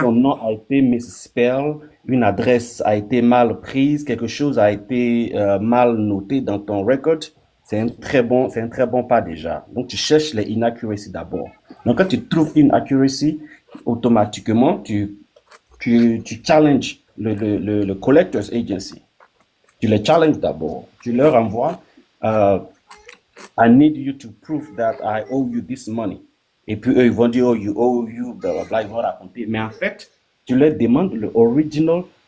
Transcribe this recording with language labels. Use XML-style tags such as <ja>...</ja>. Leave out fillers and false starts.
<fr>ton nom a été misspell, une adresse a été mal prise, quelque chose a été mal noté dans ton record, c'est un très bon pas déjà. Donc, tu cherches les inaccuracies d'abord. Donc, quand tu trouves une accuracy, automatiquement, tu challenges le collector's agency. Tu les challenges d'abord. Tu leur envoies,</fr> <en>I need you to prove that I owe you this money.</en> <fr>Et puis eux, ils vont dire,</fr> <en>oh, you owe you,</en> <fr>blablabla, ils vont raconter. Mais en fait, tu leur demandes le original.</fr>